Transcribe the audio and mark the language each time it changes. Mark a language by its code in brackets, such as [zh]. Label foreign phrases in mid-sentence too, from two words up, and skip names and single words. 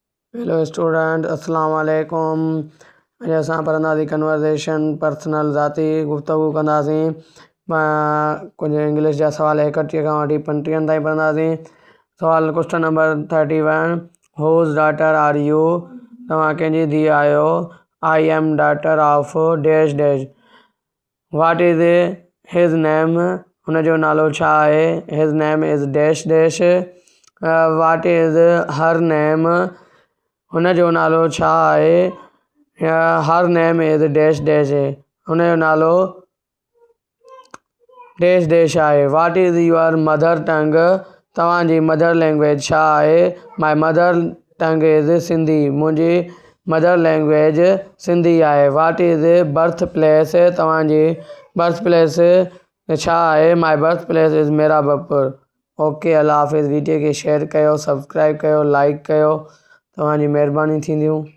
[sd] हेलो स्टूडेंट, [ar] السلام عليكم. [sd] अॼु असां पढ़ंदासीं कन्वर्सेशन, पर्सनल ज़ाती गुफ़्तगू कंदासीं। कुझु इंग्लिश जा सवाल 31 खां वठी 35 ताईं पढ़ंदासीं। [en] सवाल question number 31, Whose daughter are you? [sd] तव्हां कंहिंजी धीउ आहियो? [en] I am daughter of dash dash. What is his name? [sd] हुनजो नालो छा आहे? [en] His name is dash dash. What is her name? [sd] हुनजो नालो छा आहे? [en] Her name is dash dash. [sd] हुनजो नालो डैश डैश आहे। [en] What is your mother tongue? [sd] तव्हांजी [en] mother language [sd] छा आहे? [en] My mother tongue is Sindhi. [sd] मुंहिंजी [en] mother language [sd] सिंधी आहे। [en] What is birth place? [sd] तव्हांजी [en] birth place [sd] छा आहे? [en] My birth place is Merabpur. ओके, [sd] अल्लाह हाफ़िज़। वीडियो खे शेयर कयो, सब्सक्राइब कयो, लाइक कयो। तव्हांजी महिरबानी थींदियूं।